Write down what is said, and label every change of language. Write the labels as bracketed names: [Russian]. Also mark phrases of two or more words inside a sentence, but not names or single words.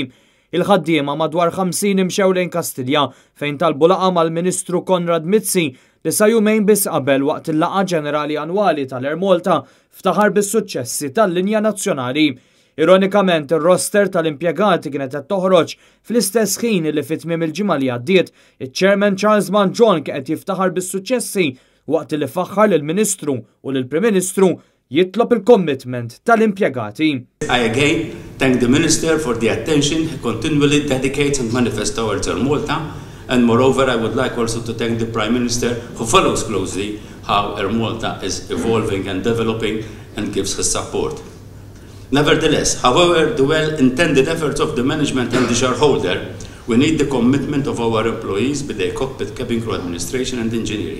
[Maltese] Il-ħaddiema madwar 50 imxew lejn Kastilja fejn talbu laqgħa mal-Ministru Konrad Mizzi li sa jumejn biss qabel waqt il-laqgħa ġenerali annwali tal-Air Malta ftaħar bis-suċċessi tal-linja nazzjonali. Ironikament, ir-roster tal-impjegati kienet qed toħroġ fl-istess ħin li fit-tmiem il-ġimgħa li għaddiet, iċ-Chairman Charles Manjon kien qed jiftaħar bis-suċċessi waqt li faħħar lill-Ministru u lill-Prim Ministru jitlob il-commitment tal-impjegati. [English] I again thank the Minister for the attention he continually dedicates and manifests towards Air Malta. And moreover, I would like also to thank the Prime Minister who follows closely how Air Malta is evolving and developing and gives his support. Nevertheless, however the well-intended efforts of the management and the shareholder, we need the commitment of our employees with their cockpit, cabin crew, administration and engineering.